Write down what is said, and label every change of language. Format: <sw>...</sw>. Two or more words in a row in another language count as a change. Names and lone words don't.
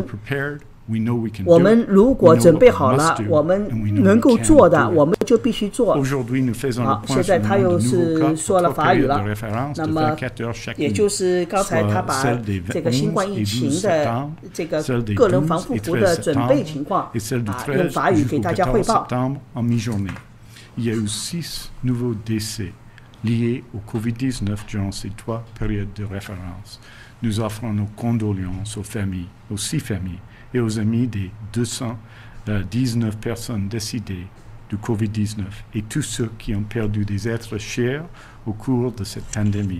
<zh>我们如果准备好了，我们能够做的，我们就必须做。好，现在他又是说了法语了。那么，也就是刚才他把这个新冠疫情的这个个人防护服的准备情况用法语给大家汇报。</zh> <fr>Il y a eu 6 nouveaux décès liés au Covid-19 durant ces 3 périodes de référence. Nous offrons nos condoléances aux familles, aux 6 familles. Et aux amis des 219 personnes décédées du Covid-19 et tous ceux qui ont perdu des êtres chers au cours de cette pandémie.</fr>